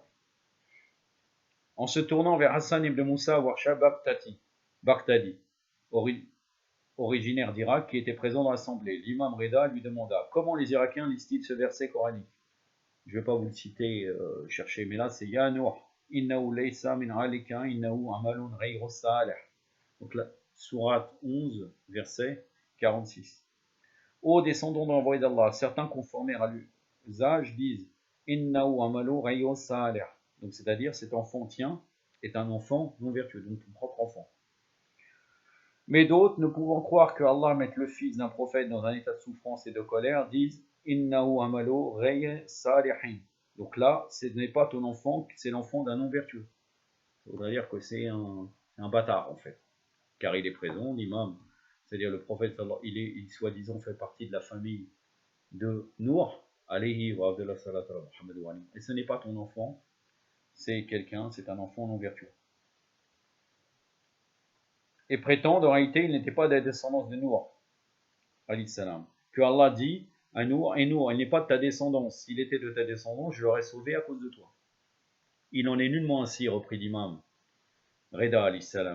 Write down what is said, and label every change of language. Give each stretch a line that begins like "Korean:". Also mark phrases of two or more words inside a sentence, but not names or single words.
French: En se tournant vers Hassan ibn Moussa Warsha Baghdadi, originaire d'Irak, qui était présent dans l'assemblée, l'imam Reda lui demanda comment les Irakiens lisent-ils ce verset coranique. Je ne vais pas vous le citer, chercher, mais là c'est
Arabic: يا نوح إنه ليس من أهلك إنه عمل غير صالح.
French: Donc la sourate 11, verset 46. Ô descendants de l'envoyé d'Allah, certains conformés à l'usage disent
Arabic: إنه عمل غير صالح.
French: Donc c'est-à-dire cet enfant tien est un enfant non vertueux, donc ton propre enfant. Mais d'autres, ne pouvant croire que Allah mette le fils d'un prophète dans un état de souffrance et de colère, disent
Arabic: إنه عمل غير صالح.
French: Donc là, ce n'est pas ton enfant, c'est l'enfant d'un non vertueux. Ça voudrait dire que c'est un bâtard en fait, car il est présent, l'imam, c'est-à-dire le prophète, il soi-disant fait partie de la famille de Nour, alayhi wa abdullah salatu wa Muhammad wa alayhi. Et ce n'est pas ton enfant, c'est un enfant non vertueux. Et prétendent, en réalité, il n'était pas de la descendance de Nour,
Arabic: عليه السلام.
French: Que Allah dit à Nour, et Nour, il n'est pas de ta descendance. S'il était de ta descendance, je l'aurais sauvé à cause de toi. Il n'en est nullement ainsi, reprit l'imam Reda
Arabic: عليه السلام.